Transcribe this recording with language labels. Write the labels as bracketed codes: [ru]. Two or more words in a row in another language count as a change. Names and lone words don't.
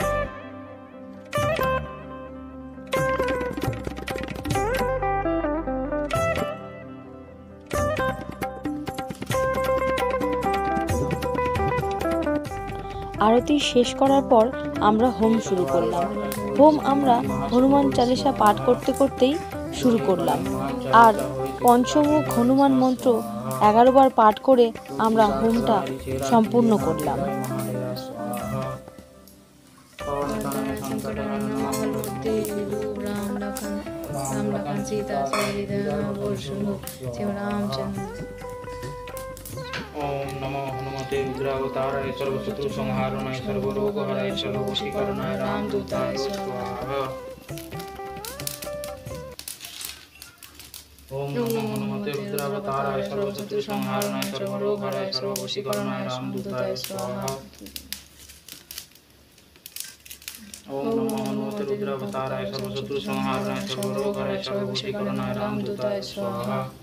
[bn] আরতি শেষ করার পর আমরা হোম শুরু করলাম। হোম আমরা হনুমান চালিসা পাঠ করতে করতেই শুরু করলাম, আর পঞ্চমুখ হনুমান মন্ত্র 11 বার পাঠ করে আমরা হোমটা সম্পূর্ণ করলাম। [sa] ओम नमो हनुमते रुद्रावताराय सर्वशत्रु संहारणाय सर्वरोगहराय सर्ववशीकरणाय रामदूताय स्वाहा। ओम नमो हनुमते रुद्रावताराय सर्वशत्रु संहारणाय सर्वरोगहराय सर्ववशीकरणाय रामदूताय स्वाहा। ओम नमो हनुमते रुद्रावताराय सर्वशत्रु संहारणाय सर्वरोगहराय सर्ववशीकरणाय रामदूताय स्वाहा।